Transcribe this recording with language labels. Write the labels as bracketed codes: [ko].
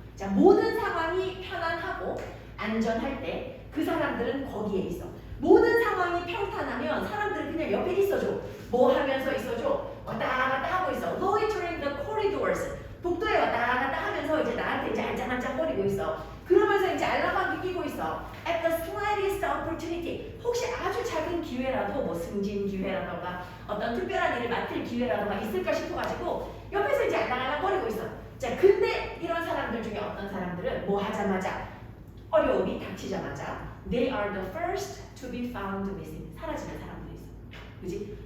[ko] 자, 모든 상황이 편안하고 안전할 때 그 사람들은 거기에 있어. 모든 상황이 평탄하면 사람들은 그냥 옆에 있어줘. 뭐 하면서 있어줘? 왔다 갔다 하고 있어. [en] Loitering the corridors. [ko] 복도에 왔다 갔다 하면서 이제 나한테 이제 알짱알짱거리고 있어. 그러면서 이제 알람방귀 끼고 있어. [en] At the slightest opportunity. [ko] 혹시 아주 작은 기회라도 뭐 승진 기회라던가 어떤 특별한 일을 맡을 기회라던가 있을까 싶어가지고 옆에서 이제 알랑알랑거리고 있어. 자, 근데 이런 사람들 중에 어떤 사람들은 뭐 하자마자 어려움이 닥치자마자 [en] they are the first to be found missing. [ko] 사라지는 사람들이 있어. 그지?